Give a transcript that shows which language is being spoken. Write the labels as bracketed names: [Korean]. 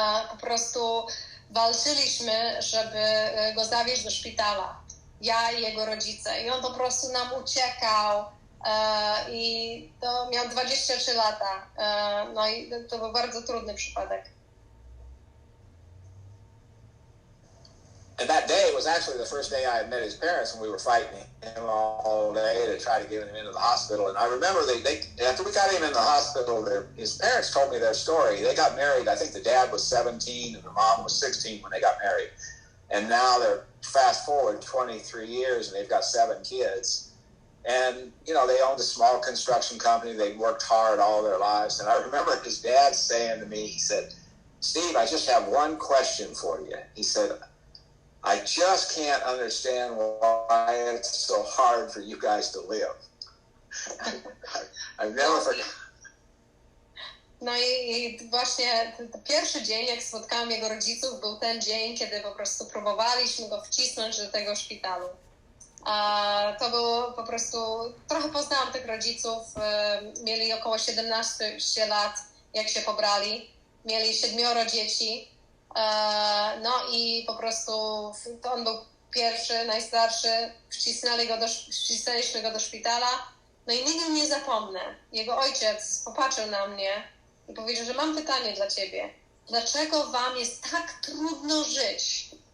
[Polish] po prostu walczyliśmy, żeby go zawieźć do szpitala. Ja i jego rodzice. I on po prostu nam uciekał. I to miał 23 lata. No i to był bardzo trudny przypadek. [English] And that day was actually the first day I had met his parents, and we were fighting him all day to try to get him into the hospital. And I remember they after we got him in the hospital, his parents told me their story. They got married. I think the dad was 17 and the mom was 16 when they got married. And now they're fast forward 23 years, and they've got 7 kids. And, you know, they owned a small construction company. They'd worked hard all their lives. And I remember his dad saying to me, he said, "Steve, I just have one question for you." He said, "I just can't understand why it's so hard for you guys to live." I've never forgotten. [Polish] No i właśnie ten pierwszy dzień, jak spotkałam jego rodziców, był ten dzień, kiedy po prostu próbowaliśmy go wcisnąć do tego szpitalu. To było po prostu, trochę poznałam tych rodziców, mieli około 17 lat, jak się pobrali, mieli 7 dzieci, no i po prostu to on był pierwszy, najstarszy, wcisnęliśmy go do szpitala, no i nigdy nie zapomnę, jego ojciec popatrzył na mnie i powiedział, że mam pytanie dla ciebie, dlaczego wam jest tak trudno żyć?